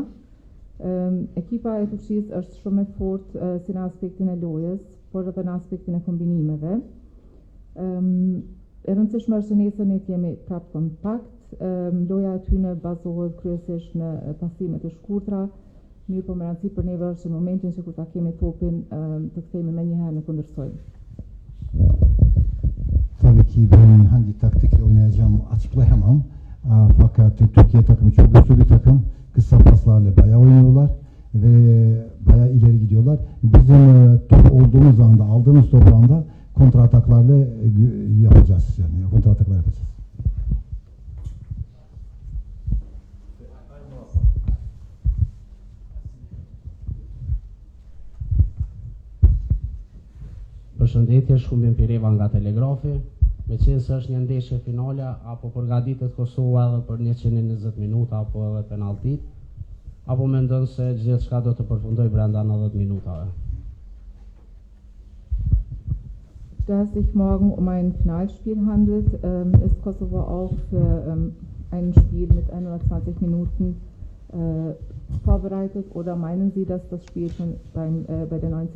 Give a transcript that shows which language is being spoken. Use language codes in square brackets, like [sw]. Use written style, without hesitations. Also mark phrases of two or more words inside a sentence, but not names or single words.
[sq] Ekipa e Turqisë është shumë e fortë si në aspektin e lojës, por edhe në aspektin e kombinimeve. E rëndësishme është që nesër ne të jemi prapë kompakt. Loja e tyre bazohet kryesisht në pasime të shkurtra, mirë po me rëndësi për neve është në momentin që kur ta kemi topin të kthehemi menjëherë në kundërshtoj. [tr] Tabii ki ben hangi taktikle oynayacağımı açıklayamam. Fakat Türkiye takımı çok güçlü bir takım. Kısa paslarla bayağı oynuyorlar ve bayağı ileri gidiyorlar. Bizim top olduğumuz anda, aldığımız top anda kontra ataklarla yapacağız. Yani kontra ataklar yapacağız. [sq] Përshëndetje, Shkumbin Pireva nga Telegrafi. Meqense se është një ndeshje finale, apo përgatitet Kosova edhe për 120 minuta apo edhe penaltit, apo mendon se gjithçka do të përfundoj brenda 90 minutave? [de] Da es sich morgen um ein Finalspiel handelt, ist Kosovo auch für ein Spiel mit 120 Minuten vorbereitet, oder meinen Sie, dass das Spiel schon bei der 90.